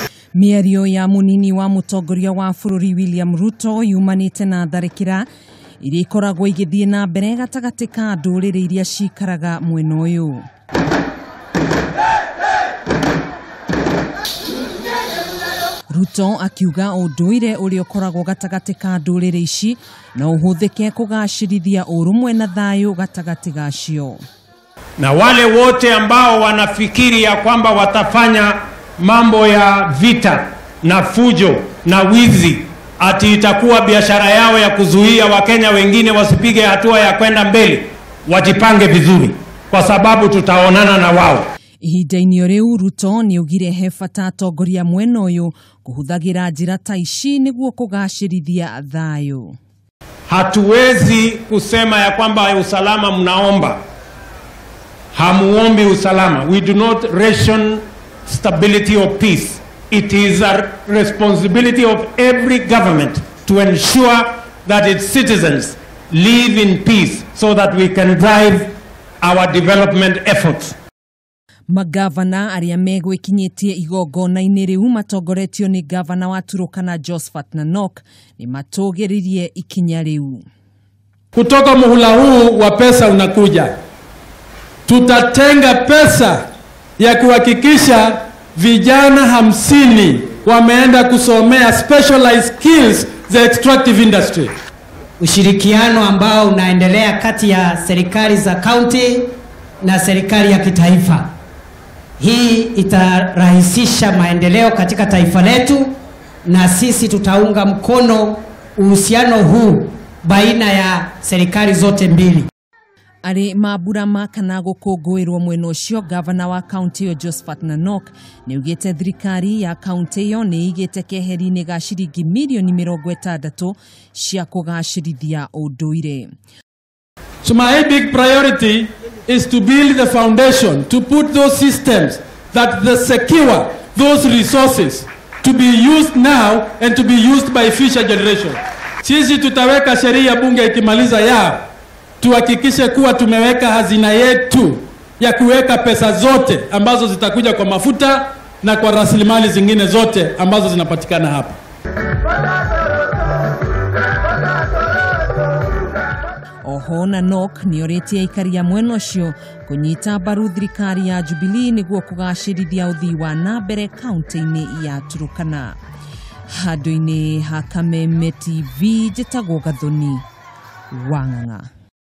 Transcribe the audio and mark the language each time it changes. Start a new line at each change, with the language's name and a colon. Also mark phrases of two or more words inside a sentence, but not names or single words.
Kikuyu: Miario ya Munini wa mutongoria wa bururi William Ruto yumanite na tharikira iria ikoragwo igithie na mbere gatagati ka nduriri iria cikaraga mwena uyu. Ruto akiuga unduire uria ukoragwo gatagati ka nduriri ici no uhuthike kugacirithia urumwe na thayu gatagati gacio.
Swahili: Na wale wote ambao wanafikiri ya kwamba watafanya mambo ya vita na fujo na wizi ati itakuwa biashara yao ya kuzuia Wakenya wengine wasipige hatua ya kwenda mbele, wajipange vizuri kwa sababu tutaonana na wao.
Kikuyu: Ihinda-inĩ riu Ruto niaugire he bata atongoria mwena uyu kuhuthagira njira ta ici niguo kugacirithia thayu.
Swahili: Hatuwezi kusema ya kwamba usalama mnaomba, hamuombi usalama.
English: We do not ration stability or peace. It is a responsibility of every government to ensure that its citizens live in peace so that we can drive our development efforts.
Kikuyu: Magavana aria megwikinyitie igongona-ini riu matongoretio ni gavana wa Turkana ni matugiririe ikinya riu.
Swahili: Kutoka muhula huu wa pesa unakuja, tutatenga pesa ya kuhakikisha vijana 50 wameenda kusomea
English: specialized skills
Swahili: za
English: extractive industry.
Swahili: Ushirikiano ambao unaendelea kati ya serikali za county na serikali ya kitaifa. Hii itarahisisha maendeleo katika taifa letu, na sisi tutaunga mkono uhusiano huu baina ya serikali zote mbili.
Kikuyu: Ari mambura makana gukungwirwo mwena ucio, gavana wa county yo ni ugite thirikari ya county yo ni igite keheri-ini ga ciringi milioni 60 cia kugacirithia unduire.
English: So my big priority is to build the foundation, to put those systems that secure those resources to be used now and to be used by future generations.
Swahili: Sisi tutaweka sheria bunge ikimaliza yao, tuhakikishe kuwa tumeweka hazina yetu ya kuweka pesa zote ambazo zitakuja kwa mafuta na kwa rasilimali zingine zote ambazo zinapatikana hapa.
Kikuyu: Oho na nioritie Akiaria mwena ucio kunyita mbaru thirikari ya Jubilee niguo kugacirithia uthii wa na mbere kaunti-ini ya Turkana. Handũ-inĩ ha Kameme TV, njĩtagwo Gathoni Wang'ang'a.